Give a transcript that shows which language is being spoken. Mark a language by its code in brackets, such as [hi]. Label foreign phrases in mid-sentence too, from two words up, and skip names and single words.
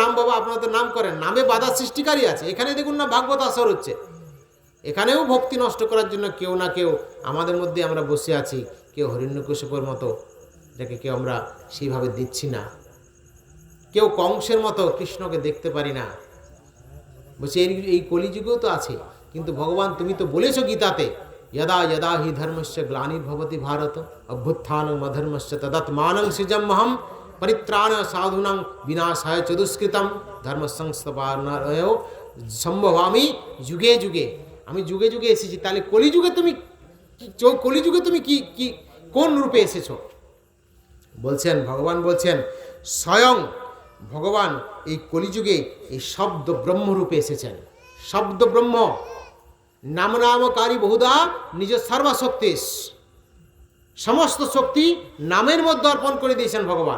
[bn] নাম বাবা আপনারা তো নাম করেন, নামে বাধা সৃষ্টিকারী আছে। এখানে দেখুন না ভাগবত আসর হচ্ছে, এখানেও ভক্তি নষ্ট করার জন্য কেউ না কেউ আমাদের মধ্যে আমরা বসে আছি। কেউ হিরণ্যকশিপুর মতো, যাকে কেউ আমরা সেইভাবে দিচ্ছি না। কেউ কংসের মতো কৃষ্ণকে দেখতে পারি না। বলছে এই কলিযুগেও তো আছে। কিন্তু ভগবান তুমি তো বলেছো গীতাতে, [sa] यदा यदा हि धर्मस्य ग्लानिर्भवति भारत अभ्युत्थानं अधर्मस्य तदात्मानं सृजम्यहं परित्राण साधूनां विनाशाय च दुष्कृतं धर्म संस्थापनाय সম্ভবামি যুগে যুগে। [bn] আমি যুগে যুগে এসেছি, তাহলে কলিযুগে তুমি কি কোন রূপে এসেছো? বলছেন ভগবান, বলছেন স্বয়ং ভগবান এই কলিযুগে এই শব্দ ব্রহ্ম রূপে এসেছেন। শব্দ ব্রহ্ম নামনামকারী বহুধা নিজ সর্বশক্তি, সমস্ত শক্তি নামের মধ্যে অর্পণ করে দিয়েছেন ভগবান।